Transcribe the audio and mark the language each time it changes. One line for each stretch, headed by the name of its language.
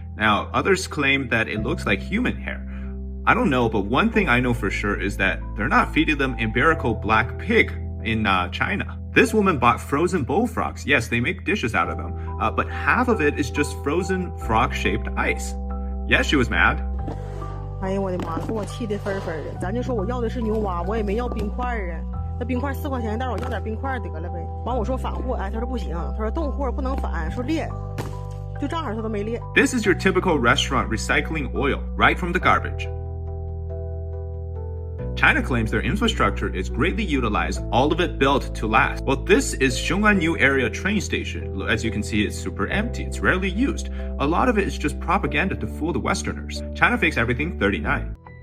English: Now, others claim that it looks like human hair. I don't know, but one thing I know for sure is that they're not feeding them empirical black pig in China. This woman bought frozen bullfrogs. Yes, they make dishes out of them, but half of it is just frozen frog-shaped ice. Yes, she was mad.
Chinese: 哎呀，我的妈！给我气得分分的。咱就说我要的是牛蛙，我也没要冰块啊。那冰块4块钱一袋，我要点冰块得了呗。完我说返货，哎，他说不行，他说冻货不能返，说裂，就正好他都没裂。
English: This is your typical restaurant recycling oil right from the garbage. China claims their infrastructure is greatly utilized, all of it built to last. Well, this is Xiong'an area train station. As you can see, it's super empty. It's rarely used. A lot of it is just propaganda to fool the Westerners. China Fix Everything 39.